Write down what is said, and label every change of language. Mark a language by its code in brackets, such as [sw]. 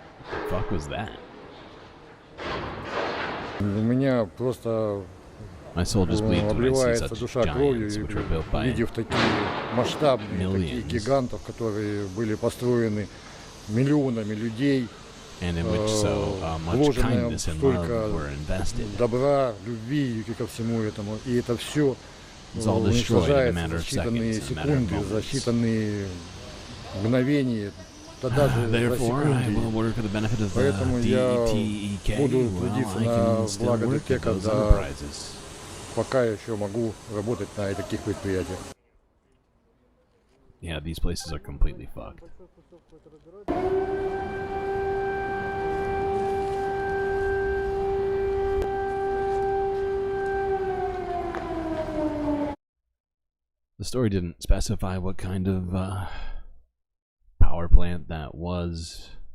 [en] What the fuck was that? My soul just bleeds when I see such giants which were built by [ru] увидев такие масштабные, таких гигантов, которые были построены миллионами людей, [en] and in which so much kindness and love were invested. [ru] Добра, любви ко всему этому, и это все уничтожается за считанные секунды, за считанные мгновения. [en] Therefore, I will work for the benefit of the DETEK. Well, I can still work at those enterprises. [ru] пока еще могу работать на таких предприятиях. [en] Yeah, these places are completely fucked. The story didn't specify what kind of power plant that was.